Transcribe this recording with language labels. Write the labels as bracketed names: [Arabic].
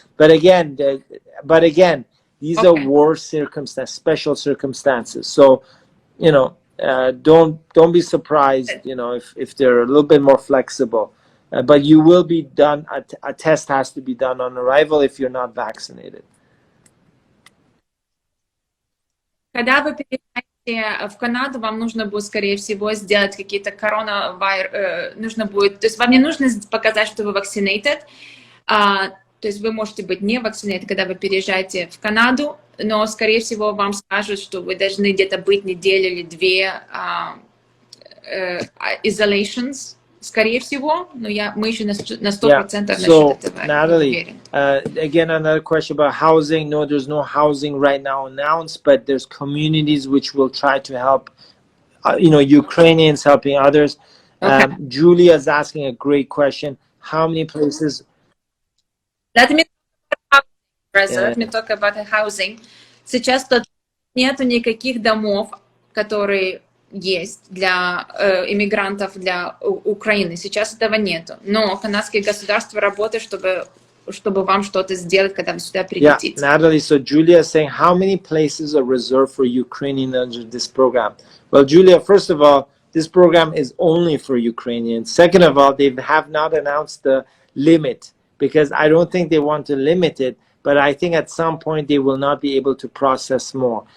[English] But again, these are war circumstances, special circumstances. So, you know, don't be surprised, you know, if they're a little bit more flexible. But you will be done. A test has to be done on arrival if you're not vaccinated. [Russian] Когда вы переезжаете в Канаду, вам нужно будет, скорее всего, сделать какие-то нужно будет, то есть вам не нужно показать, что вы vaccinated. То есть вы можете быть не vaccinated, когда вы переезжаете в Канаду, но, скорее всего, вам скажут, что вы должны где-то быть неделю или 2 isolations, скорее всего, но мы еще на 100% насчет этого. [English] Natalie, again, another question about housing. No, there's no housing right now announced, but there's communities which will try to help, you know, Ukrainians helping others. Julia is asking a great question. How many places... Let me talk about housing. [Russian] Сейчас нету никаких домов, которые есть для иммигрантов, для Украины. Сейчас этого нету. Но канадское государство работает, чтобы вам что-то сделать, когда вы сюда прилетите. [English] Natalie, so Julia is saying, how many places are reserved for Ukrainians under this program? Well, Julia, first of all, this program is only for Ukrainians. Second of all, they have not announced the limit, because I don't think they want to limit it, but I think at some point they will not be able to process more.